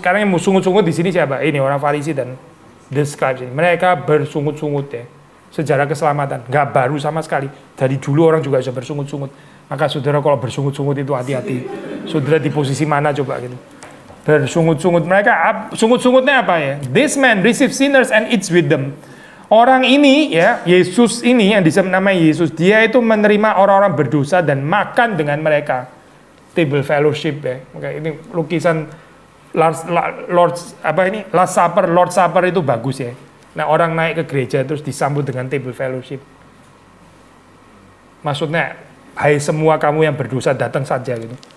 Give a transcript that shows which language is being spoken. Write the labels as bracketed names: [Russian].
[Indonesian] Sekarang yang sungut-sungut di sini siapa? Ini orang Farisi dan [English] the scribes [Indonesian] ini. Mereka bersungut-sungut ya. Sejarah keselamatan nggak baru sama sekali. Dari dulu orang juga bisa bersungut-sungut. Maka saudara kalau bersungut-sungut itu hati-hati. Saudara di posisi mana coba gitu? Bersungut-sungut. Mereka sungut-sungutnya apa ya? [English] This man receive sinners and eats with them. [Indonesian] Orang ini ya, Yesus ini yang dinamai Yesus, dia itu menerima orang-orang berdosa dan makan dengan mereka. Table fellowship ya. Oke, ini lukisan Lord's Supper itu bagus ya. Nah, orang naik ke gereja terus disambut dengan table fellowship. Maksudnya, hai semua kamu yang berdosa datang saja gitu.